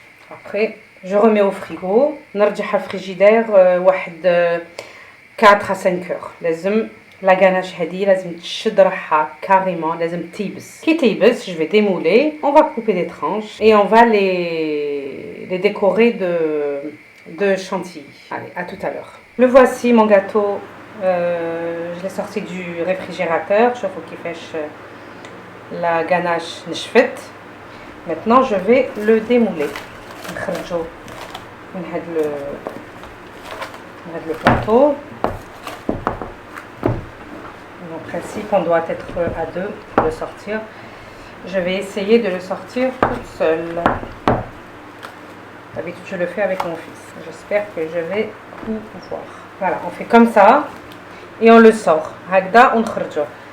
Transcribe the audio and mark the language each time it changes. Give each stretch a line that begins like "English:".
French: Après, je remets au frigo.
Arabic: نرجعها الفريجيدير واحد 4
French: à 5 heures.
Arabic: لازم لا غاناش هذه لازم تشد روحها كاريمون لازم تيبس. كي تيبس
French: je vais démouler, on va
Arabic: couper des tranches et on va
French: les décorer de chantilly. Allez, à tout à l'heure. Le voici mon gâteau. Je l'ai sorti du réfrigérateur.
Arabic: شوفوا كيفاش la ganache نشفت.
French: Maintenant, je vais le démouler.
Arabic: نخرجو من هذا le plateau.
French: En principe, on doit être à deux pour le sortir. Je vais essayer de le sortir toute seule. D'habitude, je le fais avec mon fils. J'espère que je vais pouvoir. Voilà, on fait comme ça et on le sort.
Arabic: Hagda, on kharjo.